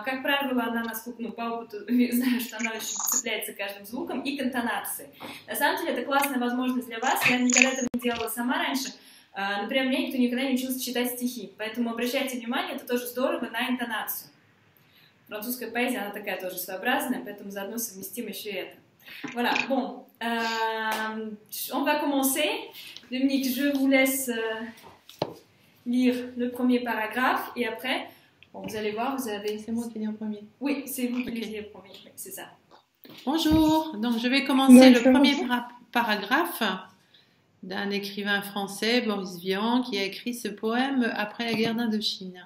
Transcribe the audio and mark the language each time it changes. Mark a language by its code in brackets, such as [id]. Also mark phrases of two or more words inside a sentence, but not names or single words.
[ru] Как правило, она, насколько, по опыту, знаю, что она очень цепляется каждым звуком и к интонации. На самом деле, это классная возможность для вас. Я никогда этого не делала сама раньше. Например, мне никто никогда не учился читать стихи. Поэтому обращайте внимание, это тоже здорово, на интонацию. Французская поэзия, она такая тоже своеобразная, поэтому заодно совместим еще и это. [fr] Voilà, bon, on va commencer. Dominique, je vous laisse lire le premier paragraphe et après, vous allez voir, vous avez... C'est moi qui lis en premier. Oui, c'est vous qui lisez le premier, oui, c'est ça. Bonjour, donc je vais commencer le premier paragraphe d'un écrivain français, Boris Vian, qui a écrit ce poème après la guerre d'Indochine.